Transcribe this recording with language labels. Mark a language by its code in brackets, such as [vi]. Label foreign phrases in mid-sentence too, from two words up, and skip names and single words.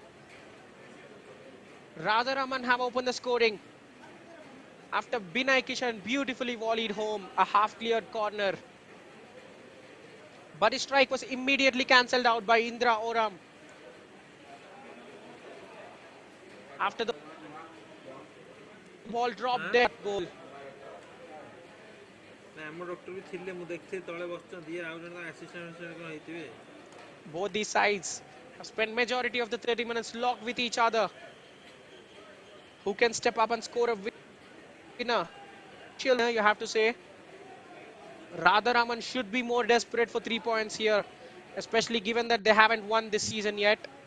[en] Radharaman have opened the scoring after Binay Kishan beautifully volleyed home a half-cleared corner. But his strike was immediately cancelled out by Indra Oram. After the ball dropped there, goal. [or] ଆମ ଡକ୍ଟର ବି ଥିଲେ ମୁଁ ଦେଖିଥିଲି ତଳେ ବସିଛନ୍ତି ଇଏ ଆଉ ଜଣେ ଆସିଷ୍ଟାଣ୍ଟ କ'ଣ ହେଇଥିବେ [en] Both these sides have spent majority of the 30 minutes locked with each other. Who can step up and score a winner? You have to say. Radharaman should be more desperate for 3 points here, especially given that they haven't won this season yet.